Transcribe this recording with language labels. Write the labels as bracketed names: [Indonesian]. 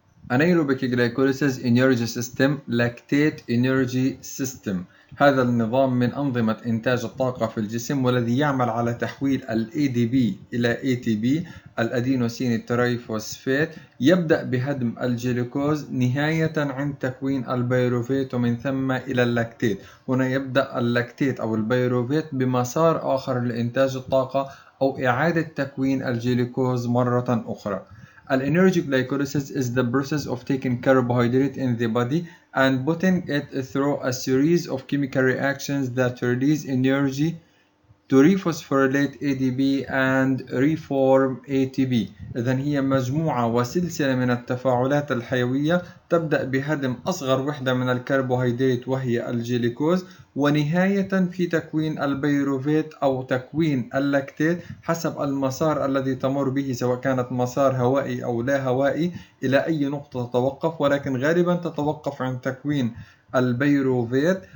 [English] Anaerobic Glycolysis Energy System [Arabic] lactate Energy System، هذا النظام من أنظمة إنتاج الطاقة في الجسم والذي يعمل على تحويل ال ADP إلى ATP الأدينوسين التريفوسفات. يبدأ بهدم الجلوكوز نهاية عند تكوين البيروفيت ومن ثم إلى اللاكتيت. هنا يبدأ اللاكتيت أو البيروفيت بمسار آخر لإنتاج الطاقة أو إعادة تكوين الجلوكوز مرة أخرى. [English] Anaerobic glycolysis is the process of taking carbohydrate in the body and putting it through a series of chemical reactions that release energy to rephosphorylate ADP and reform ATP. [Arabic] إذن هي مجموعة وسلسلة من التفاعلات الحيوية تبدأ بهدم أصغر وحدة من الكربوهيدرات وهي الجلوكوز، ونهاية في تكوين البيروفيت أو تكوين اللاكتيت حسب المسار الذي تمر به، سواء كانت مسار هوائي أو لا هوائي، إلى أي نقطة تتوقف، ولكن غالبا تتوقف عند تكوين البيروفيت.